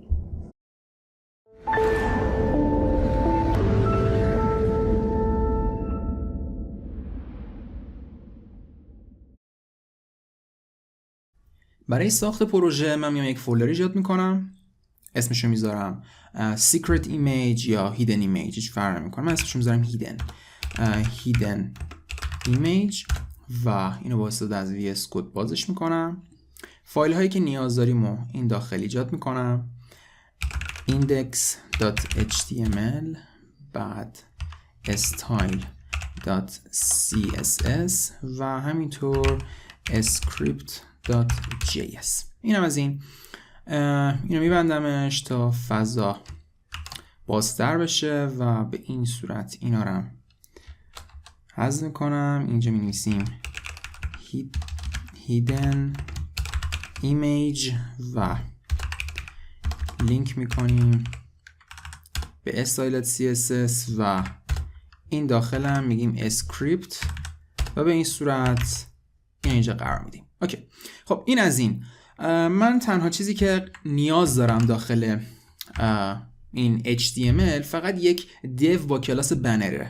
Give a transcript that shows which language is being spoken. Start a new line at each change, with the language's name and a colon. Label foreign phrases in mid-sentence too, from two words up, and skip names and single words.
Persian: برای ساخت پروژه من میام یک فولدر ایجاد میکنم، اسمشو میذارم
English: secret image
Persian: یا
English: hidden image،
Persian: هیچ فرقی نمیکنه. من اسمشو میذارم
English: hidden image
Persian: و اینو با استفاده از VS Code بازش میکنم. فایل هایی که نیاز داریم و این داخل ایجاد میکنم، index.html، بعد style.css و همینطور script.js. اینم از اینو میبندمش تا فضا بازتر بشه و به این صورت اینا رو حذف میکنم. اینجا می نویسیم
English: hidden image
Persian: و لینک میکنیم به style.css و این داخل هم میگیم script و به این صورت اینجا قرار میدیم. اوکی، خب این از این. من تنها چیزی که نیاز دارم داخل این HTML فقط یک دیو با کلاس بنره.